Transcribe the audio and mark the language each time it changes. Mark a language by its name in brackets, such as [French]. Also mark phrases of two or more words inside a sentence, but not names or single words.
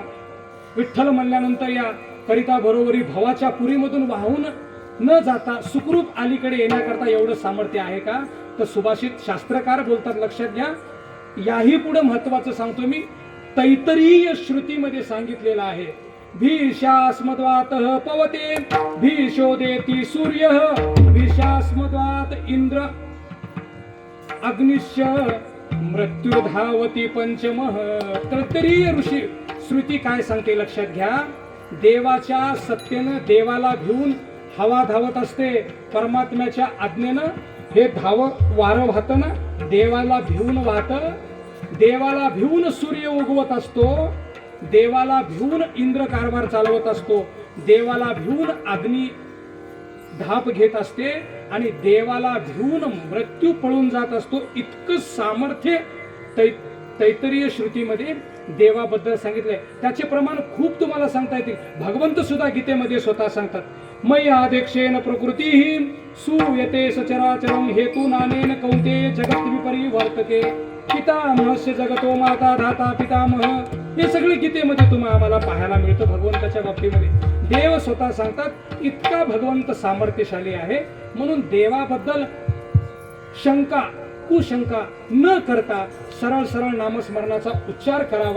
[Marathi] विठ्ठल म्हणल्यानंतर या करिता बरोबरी भवाच्या पुरीमधून वाहून न जाता सुखरूप अलीकडे येण्याकरता एवढं सामर्थ्य आहे का? तर सुभाषित शास्त्रकार बोलतात. लक्षात घ्या. याही पुढे महत्वाचं सांगतो मी. तैतरीय श्रुतीमध्ये सांगितलेलं आहे. [Sanskrit] भीषास्मद्वातः पवते भीषोदेति सूर्य भीषास्मद्वात इंद्र अग्निश्च मृत्युधावती पंचमः. [Marathi] तैतरीय ऋषी श्रुती काय सांगते लक्षात घ्या. देवाच्या सत्तेनं देवाला भिवून हवा धावत असते. परमात्म्याच्या आज्ञेनं हे वारं वाहतं ना देवाला भिवून वाहतं. देवाला भिवून सूर्य उगवत असतो. देवाला भिवून इंद्र कारभार चालवत असतो. देवाला भिवून अग्नी धाप घेत असते आणि देवाला भिवून मृत्यू पळून जात असतो. इतकं सामर्थ्य तैतरीय श्रुतीमध्ये देवाबद्दल सांगितलंय. त्याचे प्रमाण खूप तुम्हाला सांगता येतील. भगवंत सुद्धा गीतेमध्ये स्वतः सांगतात. [Sanskrit] मय्या आदेक्षेन प्रकृती सूयते सचराचरं हेतू नानेन कौंतेय जगत विपरिवर्तते. पितामहस्य जगतो माता धाता पितामह. [Marathi] हे सगळे गीतेमध्ये तुम्हाला आम्हाला पाहायला मिळतं. भगवंताच्या बाबतीमध्ये देव स्वतः सांगतात इतका भगवंत सामर्थ्यशाली आहे. म्हणून देवाबद्दल शंका कुशंका न करता सरळ सरळ नामस्मरणाचा उच्चार करावा.